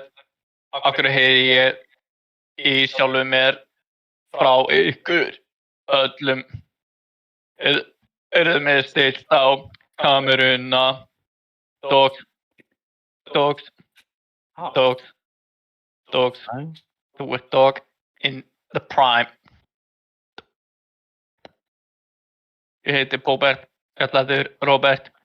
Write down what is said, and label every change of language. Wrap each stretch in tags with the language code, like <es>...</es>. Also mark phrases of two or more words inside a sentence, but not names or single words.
<is>Af hverju heyri ég í sjálfum mér frá ykkur öllum? Eruð með stillt á kameruna? Dogs. Þú dog in the prime. Ég heiti Róbert, kallaður Róbert.</is>